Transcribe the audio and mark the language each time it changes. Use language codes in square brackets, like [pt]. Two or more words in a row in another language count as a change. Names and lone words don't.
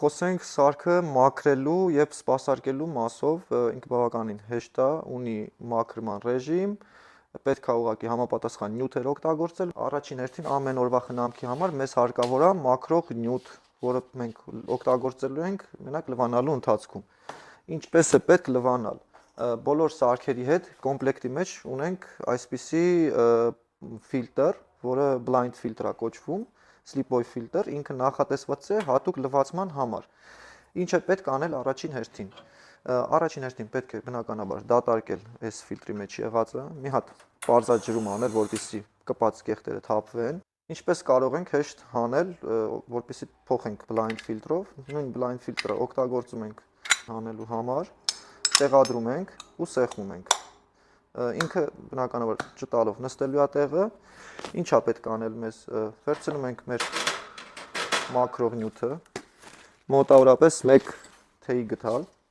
[hy] Խոսենք սարքը մաքրելու եւ սպասարկելու մասով, ինքը բավականին հեշտ է, ունի մաքրման ռեժիմ, պետք է ուղղակի համապատասխան նյութեր օգտագործել։ Առաջին հերթին ամեն օրվա խնամքի համար մեզ հարկավոր է մաքրող նյութ, որը մենք օգտագործելու ենք մենակ լվանալու ընթացքում։ Ինչպես է պետք լվանալ։ Բոլոր սարքերի հետ կոմպլեկտի մեջ ունենք այսպիսի ֆիլտր, որը [en] blind filter [hy] է կոչվում, [en] slip-off filter, [hy] ինքը նախատեսված է հատուկ լվացման համար։ Ինչ է պետք անել առաջին հերթին։ Առաջին հերթին պետք է բնականաբար դատարկել այս ֆիլտրի մեջ եղածը, մի հատ պարզաջրում անել, որպեսզի կպած կեղտերը թափվեն։ Ինչպես կարող ենք հեշտ հանել, որպեսզի փոխենք [en] blind filter- [hy] ով, նույն [en] blind filter- [hy] ը օգտագործում ենք հանելու համար, տեղադրում ենք ու սեղմում ենք։ Ինքը բնականաբար չտալով նստելու է տեղը, ինչա պետք անել մեզ, վերցնում ենք մեր մաքրող նյութը, մոտավորապես 1 թեյի գդալ,